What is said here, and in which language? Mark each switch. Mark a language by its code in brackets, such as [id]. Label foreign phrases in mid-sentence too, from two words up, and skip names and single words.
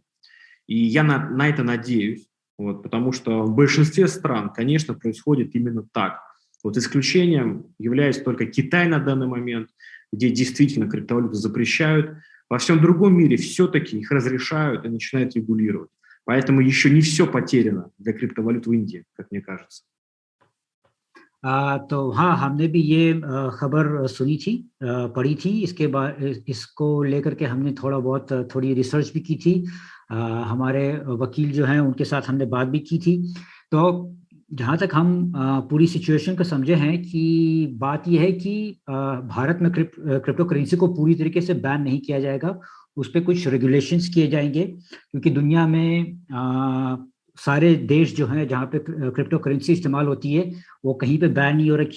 [ru] И я на это надеюсь, вот, потому что в большинстве стран, конечно, происходит именно так. Вот исключением является только Китай на данный момент, где действительно криптовалюты запрещают. Во всем другом мире все-таки их разрешают и начинают регулировать. Поэтому еще не все потеряно для криптовалют в Индии, как мне кажется. [hi] तो हाँ, हमने भी ये खबर सुनी थी, पढ़ी थी। इसके बाद इसको लेकर के हमने थोड़ी रिसर्च भी की थी। हमारे वकील जो हैं उनके साथ हमने बात भी की थी। तो जहाँ तक हम पूरी सिचुएशन को समझे हैं कि बात यह है कि भारत में [en] crypto currency [hi] को पूरी तरीके से बैन नहीं किया जाएगा, उस पर कुछ रेगुलेशंस किए जाएंगे, क्योंकि दुनिया में सारे देश जो हैं जहाँ पे [en] crypto currency [hi] इस्तेमाल होती है वो कहीं पे बैन नहीं हो रखी।